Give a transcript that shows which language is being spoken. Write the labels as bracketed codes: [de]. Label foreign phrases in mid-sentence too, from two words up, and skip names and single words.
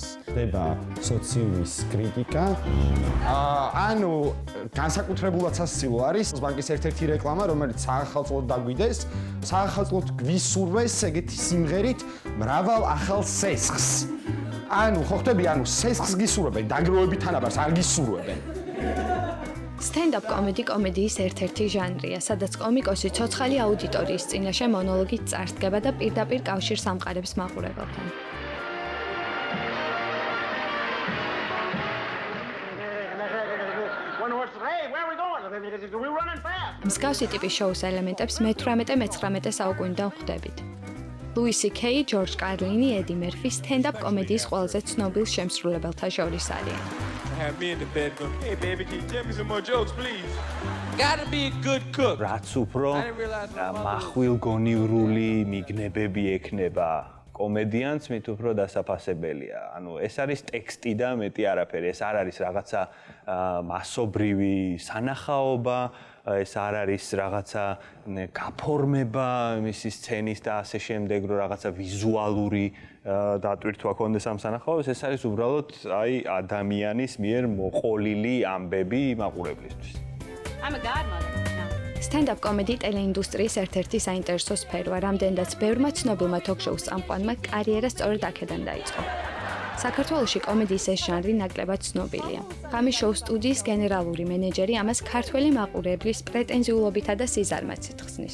[ka] ხდება სოციუმის კრიტიკა. ანუ განსაკუთრებულად სასწავლო არის ბანკის ერთ-ერთი რეკლამა, რომელიც საახალწლოდ დაგვიდეს. საახალწლოდ გვისურვეს ეგეთი სიმღერით მრავალ ახალ სესხს. ანუ ხო ხტები, ანუ სესხს გისურვებენ, დაგროვებით თანაბარს არ გისურვებენ. [en] Stand-up comedy [ka] კომედიის ერთ-ერთი ჟანრია, სადაც კომიკოსი ცოცხალი აუდიტორიის წინაშე მონოლოგით წარსდგება და პირდაპირ კავშირს ამყარებს მაყურებელთან. მსგავსი ტიპის შოუს ელემენტებს მე-18-19 საუკუნიდან ხვდებით. Louis C.K., George Carlin, Eddie Murphy stand-up კომედიის ყველაზე ცნობილ შემსრულებელთა შორის არიან. [en] Have me in the bed going, hey baby, can you tell me some more jokes, please? Gotta be a good cook. [ka] რაც უფრო מחვილგონივრული მიგნებები ექნება კომედიანს, მით უფრო დასაფასებელია. ანუ ეს არის ტექსტი და მეტი არაფერი. ეს არ არის რაღაცა მასობრივი სანახაობა, ეს არ არის რაღაცა გაფორმება მისი სცენის და ასე შემდეგ, რომ რაღაცა ვიზუალური დატვირთვა კონდეს ამ სანახაობას, ეს არის უბრალოდ აი ადამიანის მიერ მოყოლილი ამბები მაყურებლისთვის. [en] I'm a godmother. Stand-up comedy [ka] ტელეინდუსტრიის ერთ-ერთი საინტერესო სფეროა, რამდენადაც ბევრმა ცნობილმა თოქ-შოუს წამყვანმა კარიერა სწორედ აქედან დაიწყო. საქართველოში კომედიის ეს ჟანრი ნაკლებად ცნობილია. ღამის შოუ სტუდიის გენერალური მენეჯერი ამას ქართველი მაყურებლის პრეტენზიულობითა და სიზარმაც იხსნის.